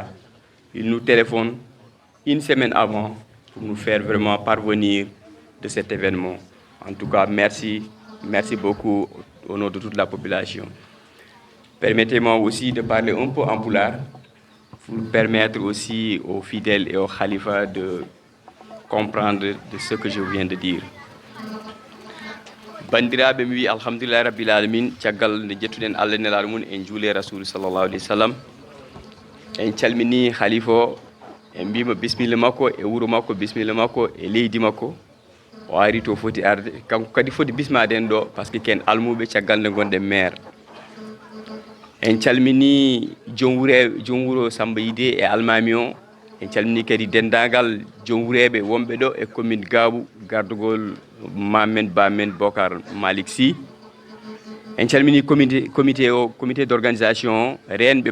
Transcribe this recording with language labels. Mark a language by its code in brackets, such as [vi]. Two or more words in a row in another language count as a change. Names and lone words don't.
[fr] Il nous téléphone une semaine avant pour nous faire vraiment parvenir de cet événement. En tout cas, merci beaucoup au nom de toute la population. Permettez-moi aussi de parler un peu en pulaar pour permettre aussi aux fidèles et aux khalifas de comprendre de ce que je viens de dire. [ff] Bandiraɓe mi wi [ar] الحمد لله رب العالمين [ff] caggal nde jettuɗen Allah nelaɗo mum en juule rasul [ar] صلى الله عليه وسلم [ff] en calmini khalifa o en mbima bisimilla makko e wuuro makko bisimilla makko e leydi makko o ari to foti arde kanko kadi foti bismaden ɗo [fr] par ce que [ff] ken almuɓe caggal nde gonɗen maire en calmini joom wuuro Samba Yide e almami o en calmini kadi dendagal joom wuureɓe wonɓe ɗo e commune Gabou gardugol mamen bamen Bokar Malick Sy en calmini [fr] comité d'organisation [ff] renɓe